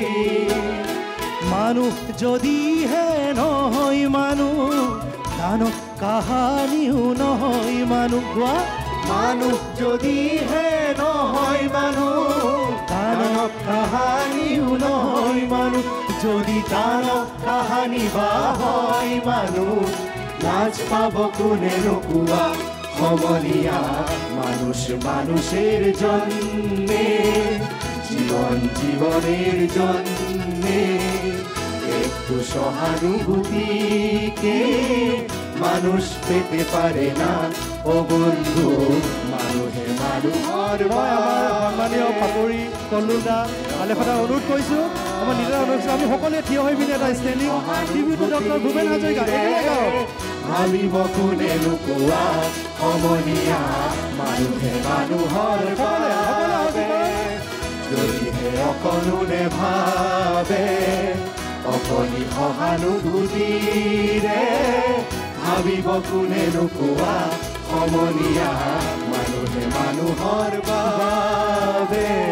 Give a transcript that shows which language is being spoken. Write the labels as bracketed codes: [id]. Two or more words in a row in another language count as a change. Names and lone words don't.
[as] মানুহ যদিহে নহয় মানুহ গানত কাহানিও নহয় মানুহ গোৱা মানুহ যদিহে নহয় মানুহ দানৱ কাহানিও নহয় মানুহ যদি দানৱ কাহানি বা হয় মানুহ লাজ পাব কোনে নোকোৱা সমনীয়া [bn] মানুষ মানুষের জন্যে জীবন জীবনের জন্যে একটু সহানুভূতিকে মানুষ পেতে পারে না ও বন্ধু [as] মানুহে মানুহৰ সন্মানীয় পাপৰি কল্লুদা আলেখদা অনুৰোধ কৰিছোঁ আমাৰ নিজৰ অনুৰোধ আমি সকলোৱে থিয় হৈ পিনে এটা [en] standing tribute [as] ডক্টৰ ভূপেন হাজৰিকা ভাবিব কোনে নোকোৱা সমনীয়া মানুহে মানুহৰ যদিহে অকণো নেভাবে অকণি সহানুভূতিৰে ভাবিব কোনে নোকোৱা সমনীয়া মানুহে মানুহৰ বাবে